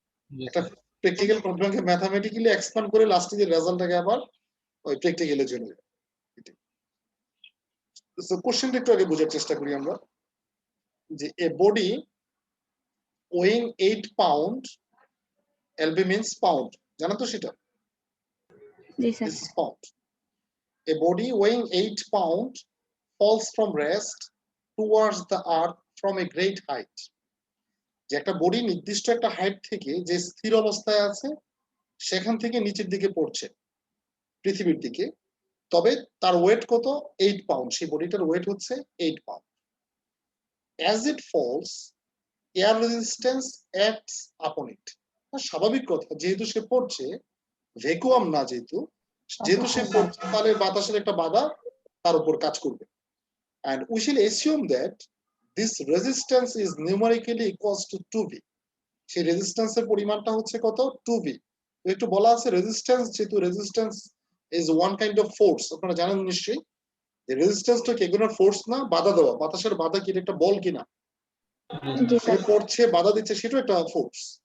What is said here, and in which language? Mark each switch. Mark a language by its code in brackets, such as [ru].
[bn] একটা practical প্রবলেমকে mathematically expand করে লাস্টে যে রেজাল্টটাকে আবার ওই প্র্যাকটিক্যালে চলে যায়। সো কোশ্চেনটা একটু আগে বোঝার চেষ্টা করি আমরা, যে [en] a body weighing 8 pound, [bn] LB means pound, জানো তো সেটা? জি sir. [en] This is pound. A body weighing 8 pounds falls from rest towards the earth from a great height. [bn] যে একটা বডি নির্দিষ্ট একটা হাইট থেকে যে স্থির অবস্থায় আছে সেখান থেকে নিচের দিকে পড়ছে পৃথিবীর দিকে, তবে তার ওয়েট কত? 8 পাউন্ড। সেই বডিটার ওয়েট হচ্ছে 8 pound. [en] As it falls, air resistance acts upon it. [bn] স্বাভাবিক কথা, যেহেতু সে পড়ছে, ভ্যাকুয়াম না যেহেতু সে পড়ছে, তাহলে বাতাসের একটা বাধা তার উপর কাজ করবে। [en] And we shall assume that this resistance is numerically equals to 2v. [bn] সেই রেজিস্ট্যান্সের পরিমাণটা হচ্ছে কত? 2v। একটু বলা আছে রেজিস্ট্যান্স, যেহেতু [en] resistance is one kind of force, [bn] আপনারা জানেন নিশ্চয়ই যে রেজিস্ট্যান্সটা কি কোনো ফোর্স না, বাধা দেওয়া, বাতাসের বাধা কি একটা বল কিনা, জি সে স্যার। পড়ছে বাধা দিচ্ছে, সেটাও একটা ফোর্স।